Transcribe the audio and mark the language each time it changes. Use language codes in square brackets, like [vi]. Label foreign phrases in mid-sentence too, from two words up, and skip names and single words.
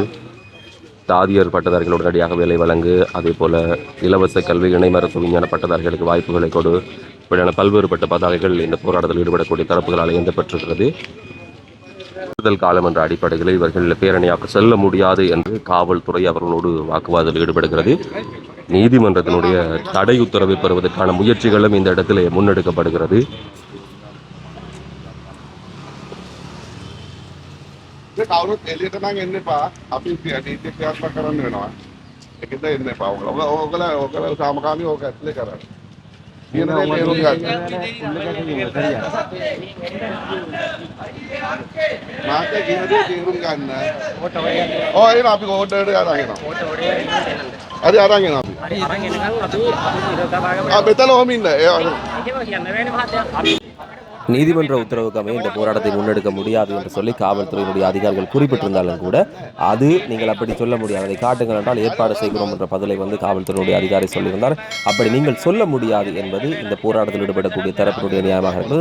[ta] தாதியர் பட்டதாரிகள் உடனடியாக வேலை வழங்கு, அதே போல இலவச கல்வி இணை மருத்துவ விஞ்ஞான பட்டதாரிகளுக்கு வாய்ப்புகளை கொடு இப்படியான பல்வேறுபட்ட பதாகைகள் இந்த போராட்டத்தில் ஈடுபடக்கூடிய தரப்புகளால் ஏந்தப்பட்டிருக்கிறது. தேர்தல் காலம் என்ற அடிப்படையில் இவர்கள் பேரணியாக செல்ல முடியாது என்று காவல்துறை அவர்களோடு வாக்குவாதத்தில் ஈடுபடுகிறது. நீதிமன்றத்தினுடைய தடை உத்தரவை பெறுவதற்கான முயற்சிகளும் இந்த இடத்திலே முன்னெடுக்கப்படுகிறது. [si] කවුරුත් එළියට නම් එන්න එපා. අපි නීතිය ක්‍රියාත්මක කරන්න වෙනවා. ඒකෙන්ද එන්න එපා. ඔයගොල්ලෝ සාමකාමීව ඕක ඇතුලේ කරන්න. කියන දේ තේරුම් ගන්න. මාතේ කියන දේ තේරුම් ගන්න. ඔය එන අපි ඕඩර් එක අරන් එනවා. හරි අරන් එනවා අපි. හරි අරන් එනකන් අපි මෙතන ඔහම ඉන්න. [ta] நீதிமன்ற உத்தரவுக்கு அமைய இந்த போராட்டத்தை முன்னெடுக்க முடியாது என்று சொல்லி காவல்துறையினுடைய அதிகாரிகள் குறிப்பிட்டிருந்தாலும் கூட அது நீங்கள் அப்படி சொல்ல முடியாது, அதை காட்டுங்கள் என்றால் ஏற்பாடு செய்கிறோம் என்ற பதிலை காவல்துறையினுடைய அதிகாரி சொல்லியிருந்தார். அப்படி நீங்கள் சொல்ல முடியாது என்பது இந்த போராட்டத்தில் ஈடுபடக்கூடிய தரப்பினுடைய நியாயமாக இருந்தது.